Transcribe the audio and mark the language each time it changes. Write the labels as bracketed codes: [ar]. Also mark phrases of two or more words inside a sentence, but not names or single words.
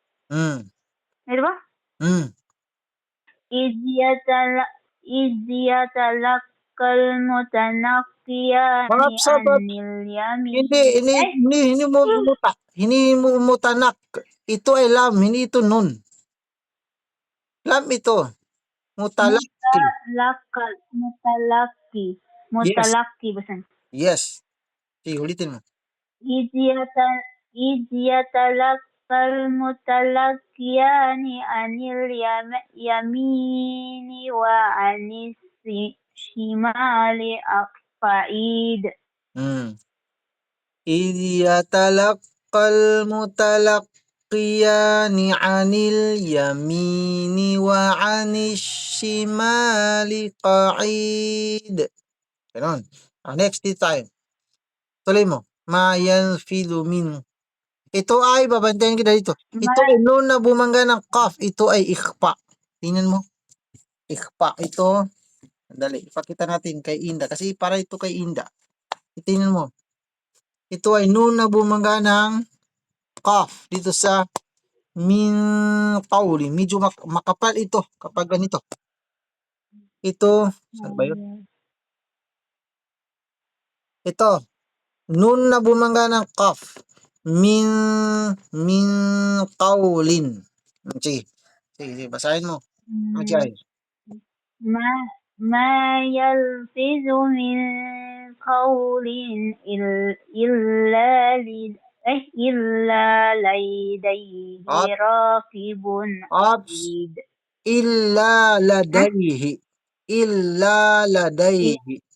[tl] Hmm. Di ba? Hmm. [ar] إذ يتلقى المتلقيان [tl] Stop. [ar] عن اليمين [tl] Hindi mo mutanak. Ito ay lam, hindi ito nun. Lam ito. Mutalaki. [ar] متلقي [tl] Yes. بس. Yes. Sige, ulitin mo. [ar] إذ يتلقى المتلقيان عن اليمين وعن الشمال قعيد. إذ يتلقى المتلقيان عن اليمين وعن الشمال قعيد. [tl] Ganon. Next dito tayo. Tuloy mo. [ar] ما يلفظ من. [tl] Ito ay, babantayan kita dito. Ito ay noon na bumangga ng kaf. Ito ay ikhpa. Tingnan mo. Ikhpa. Ito. Dali. Ipakita natin kay Inda. Kasi para ito kay Inda. Tingnan mo. Ito ay noon na bumangga ng kaf. Dito sa [ar] من قول. [tl] Medyo makapal ito kapag ganito. Ito. Saan ba yun? Ito. Noon na bumangga ng kaf. [ar] من قولٍ. [tl] Sige. Sige, basahin mo. Okay. [ar] ما يلفظ من قول إلا لديه راقب عتيد. إلا لديه. إلا لديه.